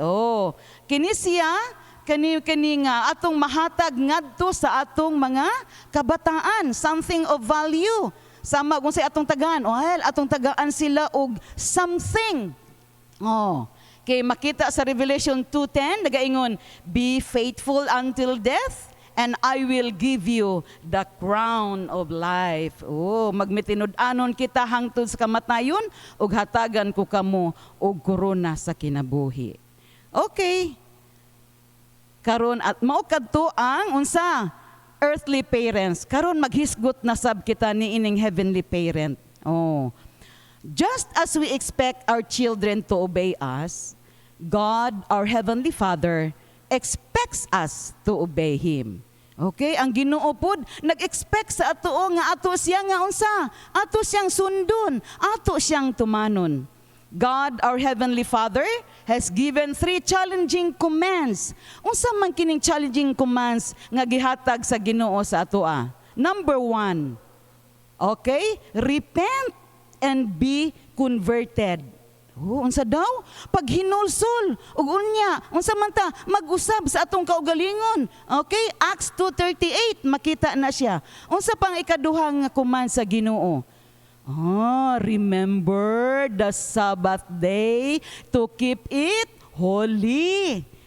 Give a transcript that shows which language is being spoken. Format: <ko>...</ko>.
<ceb>Oh, kini siya kani nga atong mahatag ngadto sa atong mga kabataan,</ceb> <en>something of value.</en> <ceb>Sama kung sa atong tagaan, atong tagaan sila og something. Oh, kay makita sa Revelation 2:10 nagaingon,</ceb> <en>be faithful until death and I will give you the crown of life.</en> <ceb>Oh, magmitinud-anon kita hangtod sa kamatayon ug hatagan ko kamo og korona sa kinabuhi. Okay. Karon at mao kadto ang unsa earthly parents. Karon maghisgot na sab kita ni ining heavenly parent. Oh.</ceb> <en>Just as we expect our children to obey us, God, our heavenly Father, expects us to obey him.</en> <ceb>Okay, ang Ginoo pod nag-expect sa ato nga ato siya nga unsa? Ato siyang sundon, ato siyang tumanon.</ceb> <en>God, our heavenly Father, has given 3 challenging commands.</en> <ceb>Unsa man kining challenging commands nga gihatag sa Ginoo sa atoa?</ceb> <en>Number 1, okay, repent and be converted.</en> <ceb>Oh, unsa daw? Pag hinulsol, ug unya, unsa man ta mag-usab sa atong kaugalingon. Okay, Acts 2:38 makita na siya. Unsa pang ikaduha nga command sa Ginoo?</ceb> <en>Remember the Sabbath day to keep it holy.</en>